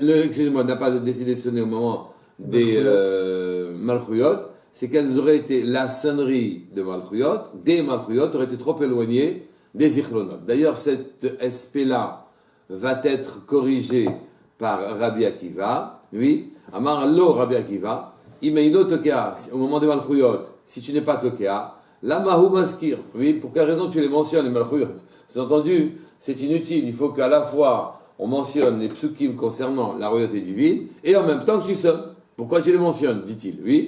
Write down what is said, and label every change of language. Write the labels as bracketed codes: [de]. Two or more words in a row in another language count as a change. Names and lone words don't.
[fr] n'a pas décidé de sonner au moment des Malchuyot, c'est qu'elles auraient été... La sonnerie de Malchuyot, des Malchuyot, aurait été trop éloignée des Zichronot. D'ailleurs, cet aspect-là va être corrigé par Rabbi Akiva, oui. [he] אמר לו רבי עקיבא, אם אינו תוקע, [fr] au moment des Malchuyot, si tu n'es pas [he] תוקע, למה הוא מזכיר, [fr] oui, pour quelle raison tu les mentionnes, les Malchuyot? Sous-entendu, c'est inutile, il faut qu'à la fois on mentionne les psukim concernant la royauté divine, et en même temps que tu sonnes. Pourquoi tu les mentionnes, dit-il, oui.